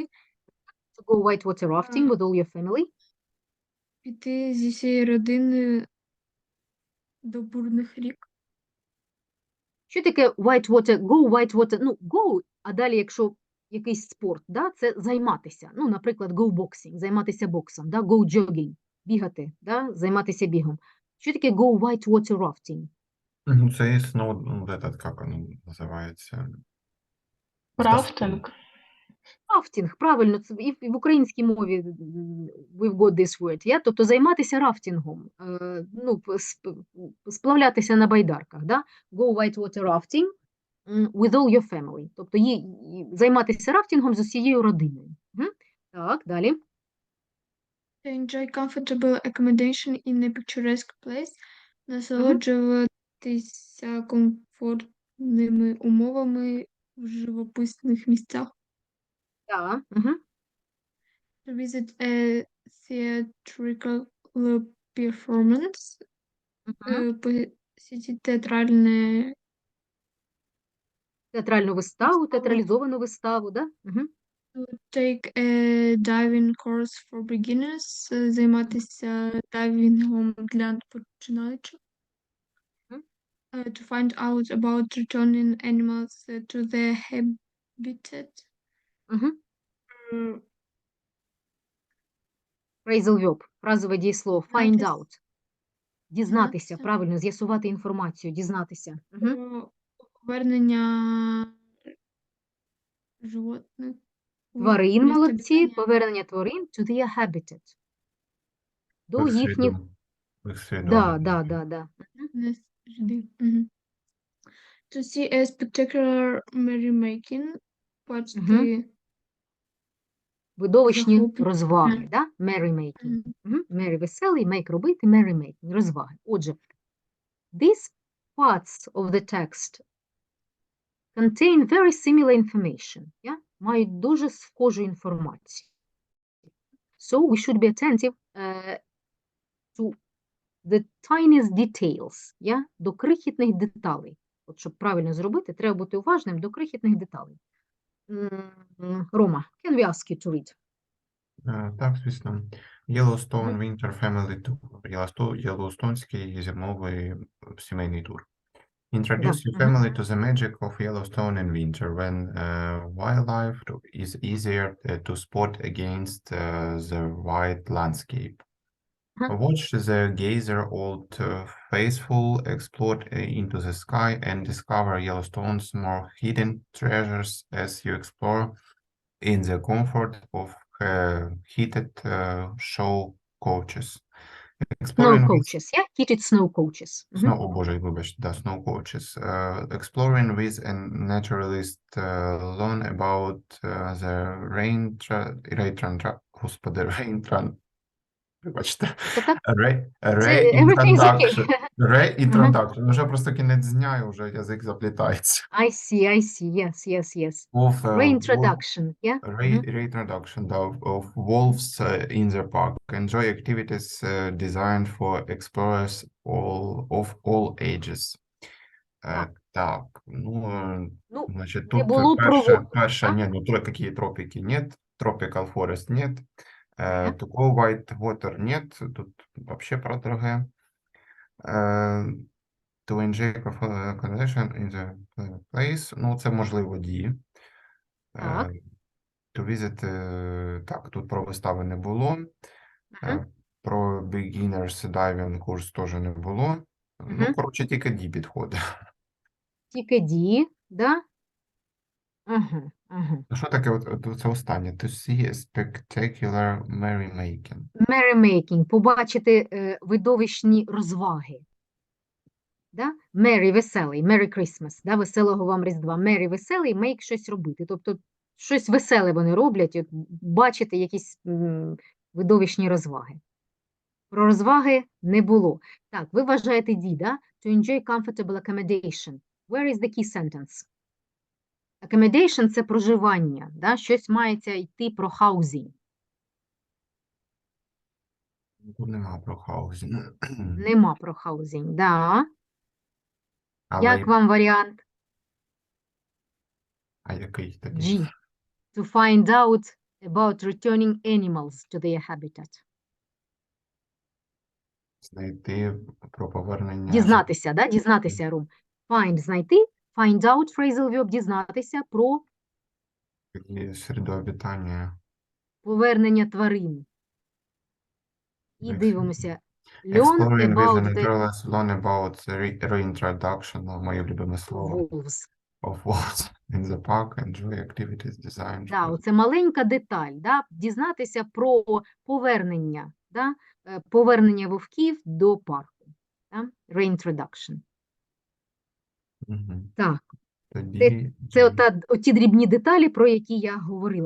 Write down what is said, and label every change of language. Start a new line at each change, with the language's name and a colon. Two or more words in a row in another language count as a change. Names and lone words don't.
English: To go white water rafting with all your family.
Ukrainian: Піти зі всієї родини до бурних рік. Що таке
English: white water? Go white water,
Ukrainian: ну, go, а далі, якщо якийсь спорт, да, це займатися. Ну, наприклад,
English: go boxing,
Ukrainian: займатися боксом, да,
English: go jogging,
Ukrainian: бігати, да, займатися бігом. Що таке
English: go white water rafting?
Ukrainian: Ну, це є, як воно називається? Рафтинг. Рафтинг, правильно, це і в українській мові
English: we've got this word, yeah?
Ukrainian: Тобто займатися рафтингом, ну, сплавлятися на байдарках, да?
English: Go white water rafting with all your family.
Ukrainian: Тобто займатися рафтингом з усією родиною. Так, далі.
English: To enjoy comfortable accommodation in a picturesque place.
Ukrainian: Насолоджуватися комфортними умовами в живописних місцях. Так.
English: To visit a theatrical performance.
Ukrainian: всі ці театральні Театральну виставу, Виставу. театралізовану виставу, да? Угу.
English: take a diving course for beginners,
Ukrainian: займатися дайвінгом для починаючих. Мгм.
English: To find out about returning animals to their habitat. Угу. М, Phrasal verb,
Ukrainian: фразове дієслово,
English: find
Ukrainian: Дізнатися. out. Дізнатися, Дізнатися. правильно, з'ясувати інформацію, дізнатися. Угу. Про повернення животних у Тварин місце молодці, обітання. повернення тварин
English: to their habitat.
Ukrainian: До В їхніх, среду. В среду. да. Не сюди. Мгм.
English: To see a spectacular merrymaking.
Ukrainian: Бачити Видовищні захоплення. розваги, да? Merrymaking. Мгм. Merry – веселий, make – робити, merrymaking – розваги. Отже,
English: these parts of the text contain very similar information,
Ukrainian: мають дуже схожу інформацію.
English: So we should be attentive to the tiniest details,
Ukrainian: до крихітних деталей. От щоб правильно зробити, треба бути уважним до крихітних деталей. Рома,
English: can we ask you to read?
Ukrainian: Так, звісно.
English: Yellowstone Winter Family Tour.
Ukrainian: Єлоустонський зимовий сімейний тур.
English: Introduce your family to the magic of Yellowstone in winter, when wildlife is easier to spot against the white landscape. Watch the gazer old faithful explode into the sky and discover Yellowstone's more hidden treasures as you explore in the comfort of heated show coaches. Snow coaches, heated snow coaches.
Ukrainian: О боже, вибачте, да,
English: snow coaches. Exploring with a naturalist, learn about the вибачте. Everything's okay. Reintroduction.
Ukrainian: Вже просто кінець дня, і вже язик заплітається.
English: I see, yes. Reintroduction, Reintroduction of wolves in the park. Enjoy activities designed for explorers of all ages.
Russian: Так, значит,
Ukrainian: не тут було перша, ну,
Russian: какие тропики нет,
English: tropical forest
Russian: нет,
English: to go white water
Russian: нет, тут вообще про другое.
English: To enjoy accommodation in the place,
Ukrainian: ну, це можливо дії. Так. To visit, так, тут про вистави не було. Про
English: beginners diving
Ukrainian: курс теж не було. Ну, коротше, тільки D підходить. Тільки D, да? Що таке от це останнє?
English: To see a spectacular merrymaking. Merrymaking,
Ukrainian: побачити видовищні розваги. Да? Merry – веселий,
English: Merry Christmas,
Ukrainian: да? Веселого вам Різдва. Merry – веселий, make – щось робити. Тобто, щось веселе вони роблять, от, бачити якісь видовищні розваги. Про розваги не було. Так, ви вважаєте D, да?
English: To enjoy comfortable accommodation. Where is the key sentence? Accommodation –
Ukrainian: це проживання, да? Щось мається йти про housing. Тут нема про housing. Нема про housing, да. Але Як вам варіант? А який тоді? G.
English: To find out about returning animals to their habitat.
Ukrainian: Знайти про повернення. Дізнатися, да? Дізнатися, Рум. Find – знайти.
English: Find out – phrasal verb –
Ukrainian: дізнатися про Середу обітання. повернення тварин. І дивимося.
English: Learn Exploring with about the the naturalist, learn about the reintroduction,
Ukrainian: моє любиме слово,
English: wolves. of wolves in the park, enjoy activities designed
Ukrainian: Да,
English: for...
Ukrainian: оце маленька деталь, да? Дізнатися про повернення, да? Повернення вовків до парку. Да? Reintroduction. Так. Тоді... Це оті дрібні деталі, про які я говорила.